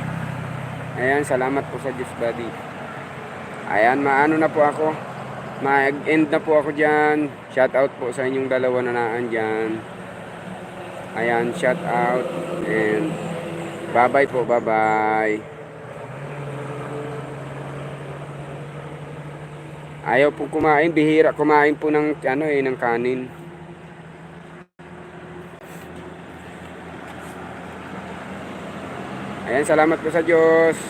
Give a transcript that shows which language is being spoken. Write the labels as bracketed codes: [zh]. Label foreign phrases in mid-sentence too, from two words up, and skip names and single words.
[tl] Ayan, salamat po sa Diyos buddy. Ayan, maano na po ako. Mag-end na po ako dyan. [en] Shout out [tl] po sa inyong dalawa na naan dyan. Ayan, [en] shout out. And bye bye po, bye bye. [tl] Ayaw po kumain, bihira kumain po ng ng kanin. Ayan, salamat po sa Diyos.